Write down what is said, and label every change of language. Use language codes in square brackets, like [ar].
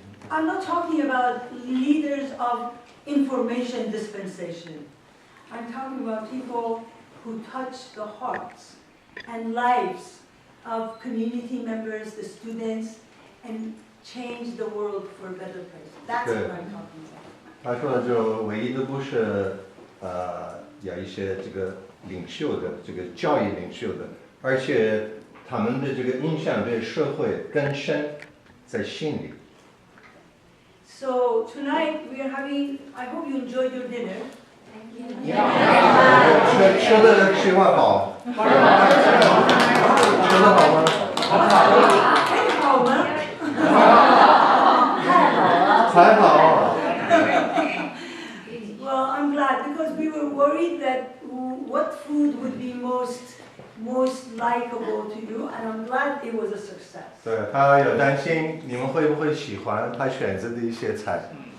[en] I'm not talking about leaders of information dispensation. I'm talking about people who touch the hearts and lives of community members, the students, and change the world for a better place. That's what I'm talking about. [zh] 他说的就唯一的不是有一些这个领袖的这个教育领袖的，而且他们的这个影响对社会更深，在心里。 [en] So tonight we are having. I hope you enjoyed your dinner. [zh] 吃的吃完好，吃的好吗？太好了。太好。 [en] Well, I'm glad because we were worried that what food would be most likable to you, and I'm glad it was a success. [zh] 对，他有担心你们会不会喜欢他选择的一些菜。